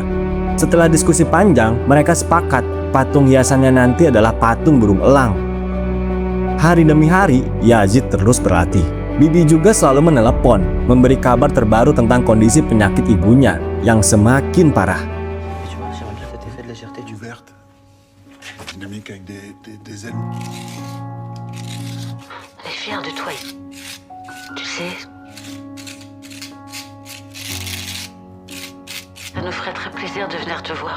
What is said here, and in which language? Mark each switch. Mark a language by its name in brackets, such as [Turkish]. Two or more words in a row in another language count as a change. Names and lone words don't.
[Indonesian] Setelah diskusi panjang, mereka sepakat patung hiasannya nanti adalah patung burung elang. Hari demi hari, Yazid terus berlatih. Bibi juga selalu menelepon, memberi kabar terbaru tentang kondisi penyakit ibunya yang semakin parah. [French] Du verte. Dynamique avec des ailes. On est fiers de toi. Tu sais, ça nous ferait très plaisir de venir te voir.